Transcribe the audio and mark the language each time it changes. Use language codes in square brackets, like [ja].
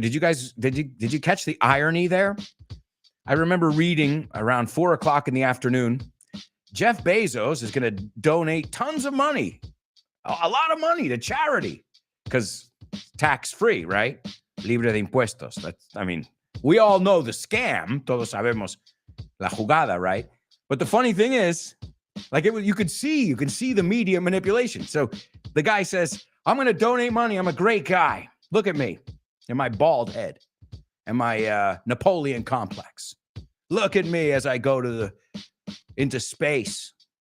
[en] Did you catch the irony there? I remember reading around 4:00 in the afternoon, Jeff Bezos is going to donate tons of money, a lot of money to charity because tax-free, right? Libre de impuestos. We all know the scam. [es] Todos sabemos la jugada, right? [en] But the funny thing is, you could see the media manipulation. So the guy says, I'm going to donate money. I'm a great guy. Look at me and my bald head and my Napoleon complex. Look at me as I go into space.